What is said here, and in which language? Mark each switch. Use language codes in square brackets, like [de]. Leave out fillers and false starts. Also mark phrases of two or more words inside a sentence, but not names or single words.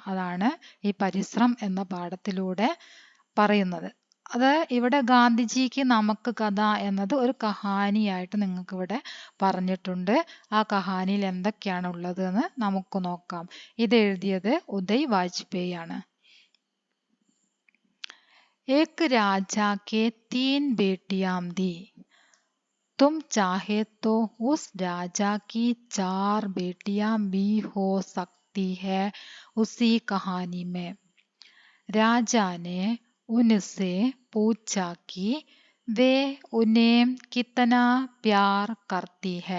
[ml] അതാണ് ഈ പരിശ്രം എന്ന പാഠത്തിലൂടെ പറയുന്നത്. അത് ഇവിടെ ഗാന്ധിജിക്ക് നമുക്ക് കഥ എന്നത് ഒരു കഹാനിയായിട്ട് നിങ്ങൾക്ക് ഇവിടെ പറഞ്ഞിട്ടുണ്ട്. ആ കഹാനിയിൽ എന്തൊക്കെയാണ് ഉള്ളത് എന്ന് നമുക്ക് നോക്കാം. ഇത് എഴുതിയത് ഉദയ് വാജ്പേയി ആണ്. [hi] एक राजा के 3 बेटियां थी. तुम चाहे तो उस राजा की 4 बेटियां भी हो सकती है उसी कहानी में. राजा ने उनसे पूछा कि वे उन्हें कितना प्यार करती है.